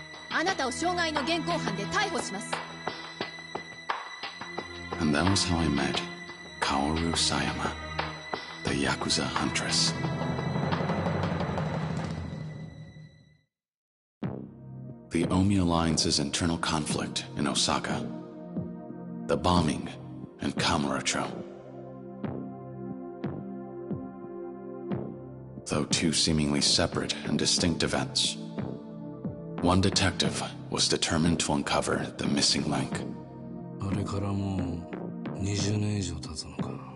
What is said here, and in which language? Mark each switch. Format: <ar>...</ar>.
<ja>あなたを傷害の現行犯で逮捕します。</ja> <en>And that was how I met Kaoru Sayama, the Yakuza huntress. The Omi Alliance's internal conflict in Osaka, the bombing in Kamurocho. Though two seemingly separate and distinct events, one detective was determined to uncover the missing link.</en> <ja>あれからもう20年以上経つのか。</ja>